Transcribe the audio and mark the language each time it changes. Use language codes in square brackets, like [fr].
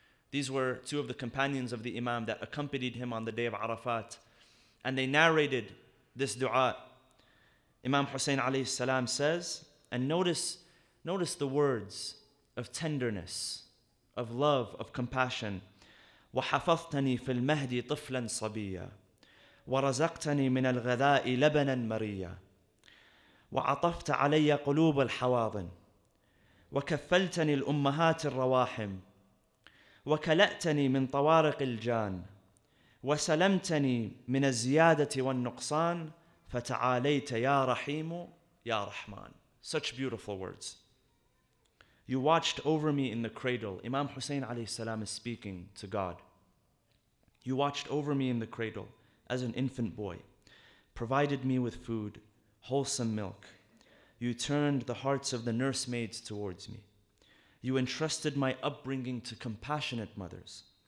[en] These were two of the companions of the Imam that accompanied him on the day of Arafat. And they narrated this dua. Imam Hussein alayhi salam says, and notice the words of tenderness, of love, of compassion. [ar] وحفظتني في المهد طفلا صبيا ورزقتني من الغذاء لبنا مريا وعطفت علي قلوب الحواضن وكفلتني الأمهات الرواحم وكلأتني من طوارق الجان وسلمتني من الزيادة والنقصان فتعاليت يا رحيم يا رحمن. [en] Such beautiful words. You watched over me in the cradle. Imam Hussein alayhi salam is speaking to God. You watched over me in the cradle as an infant boy, provided me with food, wholesome milk. You turned the hearts of the nursemaids towards me. You entrusted my upbringing to compassionate mothers.